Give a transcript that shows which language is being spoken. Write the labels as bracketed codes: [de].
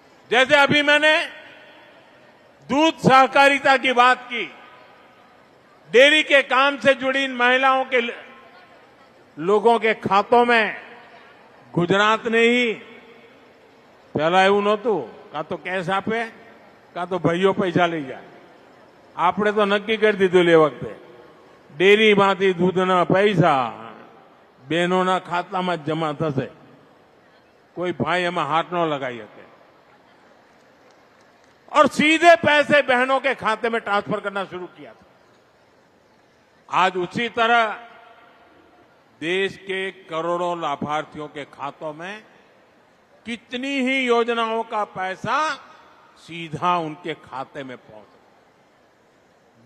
[hi] जैसे अभी मैंने दूध सहकारिता की बात की, डेयरी के काम से जुड़ी इन महिलाओं के लोगों के खातों में गुजरात ने ही, पहला [gu] એવું નહોતું, કાં તો કેશ આપે કાં તો ભાઈઓ પૈસા લઈ જાય। આપણે તો નક્કી કરી દીધું એ વખતે ડેરીમાંથી દૂધના પૈસા બહેનોના ખાતામાં જ જમા થશે। [hi] कोई भाई हमें हाथ न लगाई हके और सीधे पैसे बहनों के खाते में ट्रांसफर करना शुरू किया था। आज उसी तरह देश के करोड़ों लाभार्थियों के खातों में कितनी ही योजनाओं का पैसा सीधा उनके खाते में पहुंचा।